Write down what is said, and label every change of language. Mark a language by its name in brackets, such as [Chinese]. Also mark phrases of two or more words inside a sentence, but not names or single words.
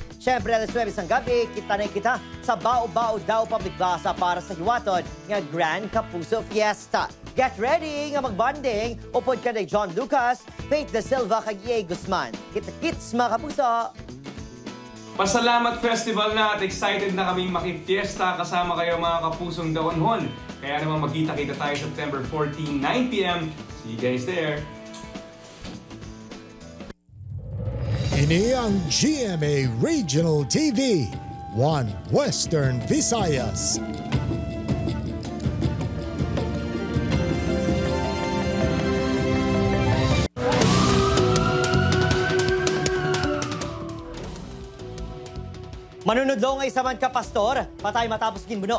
[Hiligaynon] Siyempre, alas 9 sang gabi, kita na kita sa Bao-Bao Dao Public Plaza para sa hiwaton nga Grand Kapuso Fiesta. [English] Get ready [Hiligaynon] nga magbanding upod ka ni John Lucas, Faith De Silva kag EA Guzman. [Filipino] Kita-kits mga kapuso! Pasalamat Festival na at excited na kaming makifiesta kasama kayo mga kapusong daonhon. Kaya naman magkita-kita tayo September 14, 9 p.m. [English] See you guys there! [Hiligaynon] Ini ang GMA Regional TV, One Western Visayas. Manunudlo nga isa man ka pastor, patay matapos ginbuno.